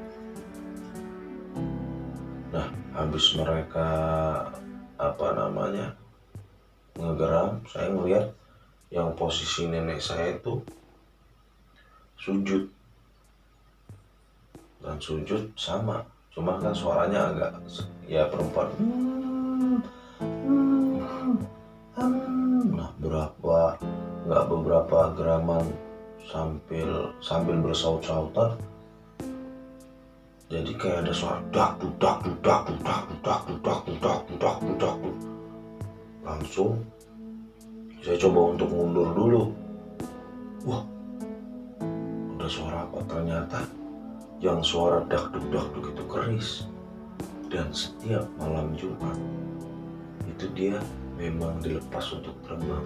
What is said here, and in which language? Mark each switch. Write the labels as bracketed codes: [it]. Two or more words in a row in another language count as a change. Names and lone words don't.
[id] Nah, habis mereka ngegeram, saya ngeliat yang posisi nenek saya itu sujud, dan sujud sama, cuma kan suaranya agak ya perempuan. Nah, beberapa geraman sambil bersaut-sautan, jadi kayak ada suara dak dudak dudak dudak dudak dudak dudak dudak dudak. Langsung saya coba untuk mundur dulu. Wah, ada suara apa? Ternyata yang suara dak duk itu keris. Dan setiap malam Jumat itu dia memang dilepas untuk terbang.